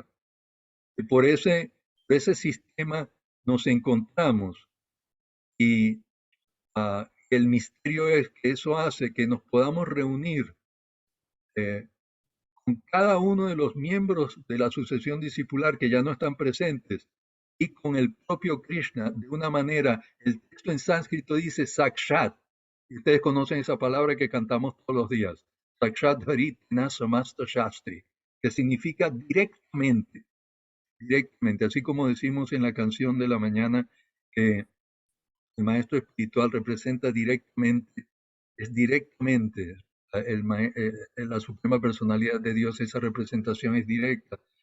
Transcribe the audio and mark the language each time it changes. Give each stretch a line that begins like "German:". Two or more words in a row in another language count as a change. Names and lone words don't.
Spanish: Y por ese sistema nos encontramos y el misterio es que eso hace que nos podamos reunir con cada uno de los miembros de la sucesión discipular que ya no están presentes y con el propio Krishna de una manera. El texto en sánscrito dice sakshat, y ustedes conocen esa palabra que cantamos todos los días,
Sanskrit: sakshat haritna samasta shastri,
Spanish: que significa directamente, así como decimos en la canción de la mañana que el maestro espiritual representa directamente, es directamente, la suprema personalidad de Dios, esa representación es directa.